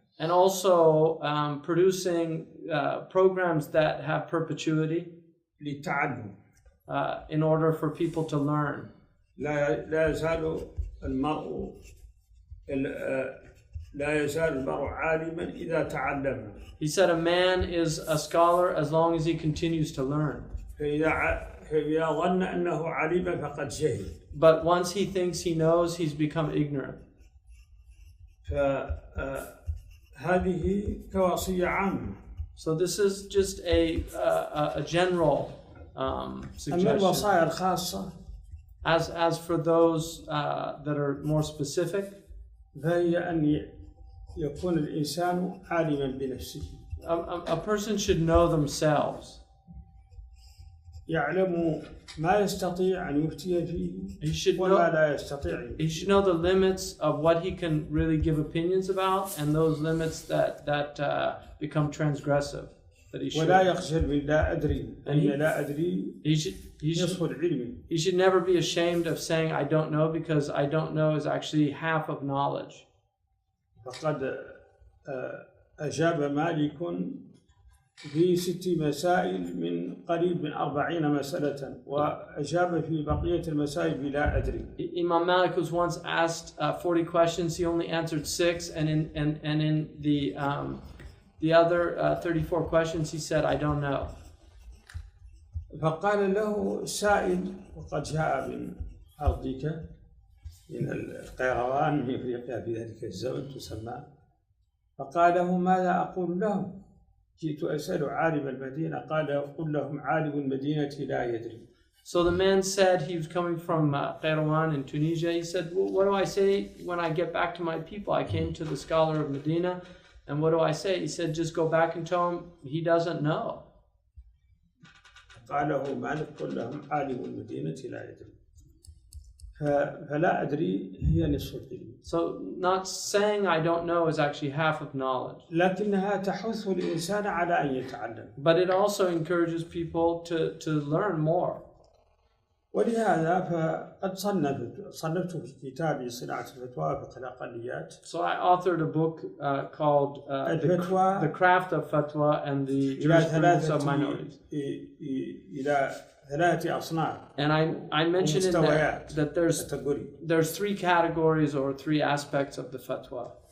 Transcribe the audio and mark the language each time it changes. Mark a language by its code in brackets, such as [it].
[en] And also producing programs that have perpetuity [ar] للتعلم. [en] In order for people to learn. [ar] لا يزال المرء عالما إذا تعلم. [en] He said a man is a scholar as long as he continues to learn. [ar] فإذا ظن أنه عليم فقد جهل. [en] But once he thinks he knows, he's become ignorant. [ar] هذه كوصية عامة. [en] So this is just a general suggestion. [ar] أما الوصايا الخاصة. [en] As for those that are more specific. [ar] فهي أن يكون الإنسان عالما بنفسه. [en] A person should know themselves. [ar] يعلم ما يستطيع أن يفتي فيه وما لا يستطيع. [en] He should know the limits of what he can really give opinions about and those limits that become transgressive. That he should. [ar] ولا يخجل من لا أدري. أي لا أدري. نصف العلم. [en] He should never be ashamed of saying I don't know, because I don't know is actually half of knowledge. [ar] فقد أجاب مالك في 6 مسائل من قريب من 40 مسألة وأجاب في بقية المسائل بلا أدري. [en] Imam Malik was once asked 40 questions. He only answered 6, and in the other 34 questions he said I don't know. [ar] فقال له السائل وقد جاء من أرضك من القيروان من أفريقيا في ذلك الزمن تسمى. فقال له ماذا أقول لهم؟ جئت أسأل عالم المدينة. قال قل لهم عالم المدينة لا يدري. [en] So the man said, he was coming from Qayrawan in Tunisia. He said, well, what do I say when I get back to my people? I came to the scholar of Medina, and what do I say? He said, just go back and tell him he doesn't know. [ar] قال له مالك قل لهم عالم المدينة لا يدري. فلا أدري هي نصف العلم. [en] So not saying I don't know is actually half of knowledge. [ar] لكنها تحث الإنسان على أن يتعلم. [en] But it also encourages people to learn more. [ar] ولهذا فقد صنفت في كتابي صناعة الفتوى فقه الأقليات. [en] So I authored a book called The Craft of Fatwa and the Jurisprudence of Minorities. [ar] إلى ثلاثة أصناف. [en] And I mentioned in there that there's three categories or three aspects of the fatwa.